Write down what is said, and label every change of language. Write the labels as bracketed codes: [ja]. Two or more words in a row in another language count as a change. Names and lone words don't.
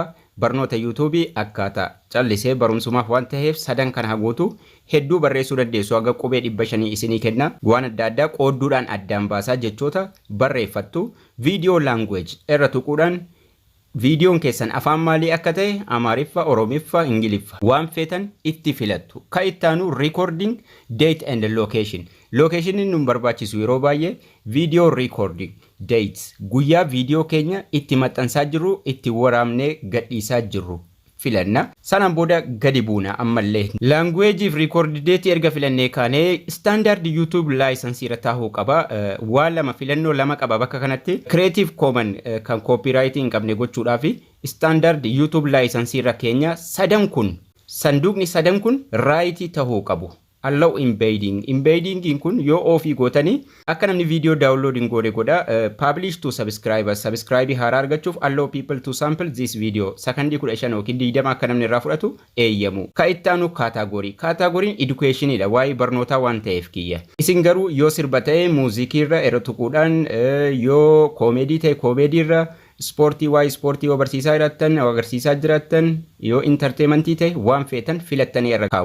[om] Barnoota YouTube akkaataa callisee barumsumaaf waan ta'eef sadan kana haguutu hedduu barreessuu dandeessu. Haga qubee 500 isinii kenna. Waan adda addaa qoodduudhaan addaan baasaa jechoota barreeffattu. [en] Video language [om] irra tuquudhaan viidiyoon keessan afaan maalii akka ta'e Amaariffa, Oromiffa, Ingiliffa waan feetan itti filattu. Ka ittaanu [en] recording date and location. [om] Locationin nu barbaachisu yeroo baay'ee [en] video recording dates [om] guyyaa viidiyoo keenya itti maxxansaa jirru itti waraabnee gadhiisaa jirru filanna. Sanaan booda gadi buuna ammallee. [en] Language if record date [om] erga filannee kaanee [en] standard YouTube license [om] irra taahuu qaba. Waan lama filannoo lama qaba bakka kanatti. Creative Commons kan copyright hin qabne gochuudhaaf [en] standard YouTube license [om] irra keenya sanduuqni sadan kun right tahuu qabu. [en] Allow embedding. [om] Embedding kun yoo ofii gootanii akka namni [en] video downloading [om] godhe godha. [en] Publish to subscribers. [om] Subscribe haaraa argachuuf [en] allow people to sample this video. [om] Sakandii 15 yookiin 20 akka namni irraa fudhatu eeyyamu. Ka ittaanu category. Categoriin educationidha. Waa'ee barnootaa waan ta'eef kiyya. Isin garuu yoo sirba ta'e muuziikii irra irra tuquudhaan yoo koomedii ta'e koomedii irra Sportii waa'ee sportii yoo barsiisaa jiraattan agarsiisaa jiraattan yoo entertainmentii ta'e waan feetan filattanii irra kaa'u.